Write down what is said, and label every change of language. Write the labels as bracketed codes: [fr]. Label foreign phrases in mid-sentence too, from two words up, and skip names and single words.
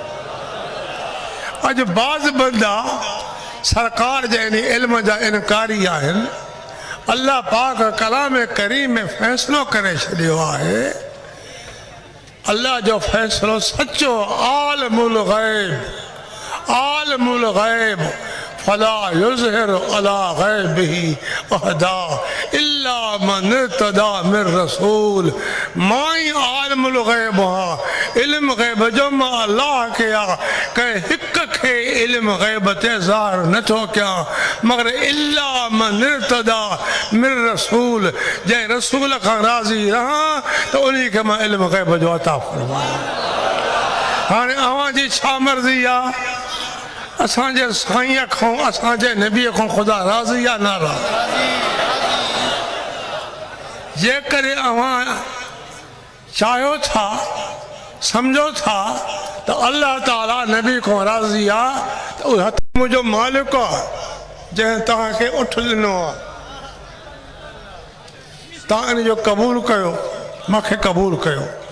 [sd] अॼु बाज़ बंदा सरकार जे इन इल्म जा इनकारी आहिनि। अल्लाह पाक कलाम करीम में फ़ैसिलो करे छॾियो आहे। अल्लाह जो फ़ैसिलो सचो, [ar] عالم الغيب فلا يظهر على غيبه أحدا إلا من ارتضى من رسول. [sd] मां ई [ar] عالم الغيب [sd] आहियां, इल्म ग़ैब जो मां अल्लाह खे आहे, कंहिं हिक खे इल्म ग़ैब ते ज़ाहिर नथो कयां मगर [ar] إلا من ارتضى من رسول. [sd] जंहिं रसूल खां राज़ी रहां त उन खे मां इल्म ग़ैब जो अता फरमायां। हाणे अव्हां जी छा मर्ज़ी आहे? असांजे साईं खां, असांजे नबीअ खां ख़ुदा राज़ी या नाराज़? जेकॾहिं अव्हां चाहियो था, सम्झो था त अल्लाह ताला नबी खां राज़ी आहे त उहो हथ मुंहिंजो मालिक आहे जंहिं तव्हांखे उठ ॾिनो आहे, तव्हां इन जो क़बूल कयो, मूंखे क़बूल कयो।